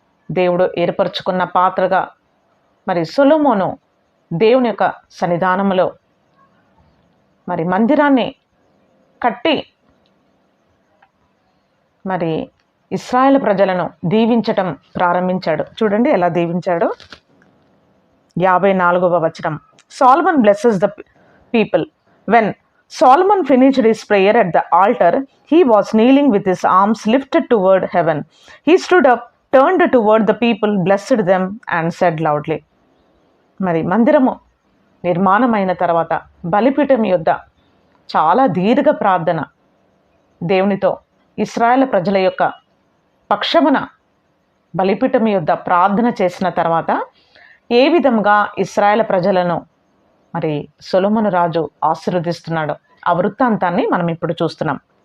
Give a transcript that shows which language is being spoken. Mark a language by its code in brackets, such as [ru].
[te] దేవుడు ఏర్పరచుకున్న పాత్రగా మరి సొలొమోను దేవుని యొక్క సన్నిధానములో మరి మందిరాన్ని కట్టి మరి ఇశ్రాయేలు ప్రజలను దీవించటం ప్రారంభించాడు. చూడండి ఎలా దీవించాడో. 54వ వచనం. [en] Solomon blesses the people. When Solomon finished his prayer at the altar, he was kneeling with his arms lifted toward heaven. He stood up, turned toward the people, blessed them and said loudly. [te] మరి మందిరము నిర్మాణమైన తర్వాత బలిపీఠం యొద్ద చాలా దీర్ఘ ప్రార్థన దేవునితో ఇశ్రాయేలు ప్రజల యొక్క పక్షమున బలిపీఠం యొద్ద ప్రార్థన చేసిన తర్వాత ఏ విధంగా ఇశ్రాయేలు ప్రజలను మరి సొలొమోను రాజు ఆశీర్వదిస్తున్నాడు ఆ వృత్తాంతాన్ని మనం ఇప్పుడు చూస్తున్నాం.